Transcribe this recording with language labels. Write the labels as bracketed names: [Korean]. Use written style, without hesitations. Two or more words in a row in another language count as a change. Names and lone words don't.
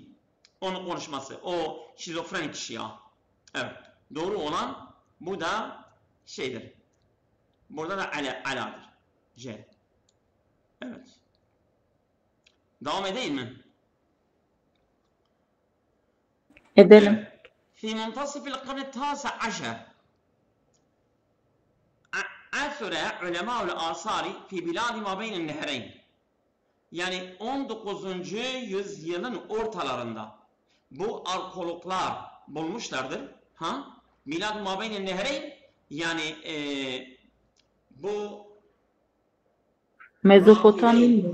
[Turkish] Onun konuşması. O şizofrenik kişi Evet. Doğru olan bu da şeydir. Burada da aladır. C. Evet. Devam edeyim mi? Edelim. [Arabic] في منتصف القرن التاسع عشر عثر علماء الآثار في بلاد ما بين النهرين. [Turkish] Yani 19. yüzyılın ortalarında bu arkeologlar bulmuşlardır. [Arabic] بلاد ما بين النهرين [Turkish] yani bu Mezopotamya.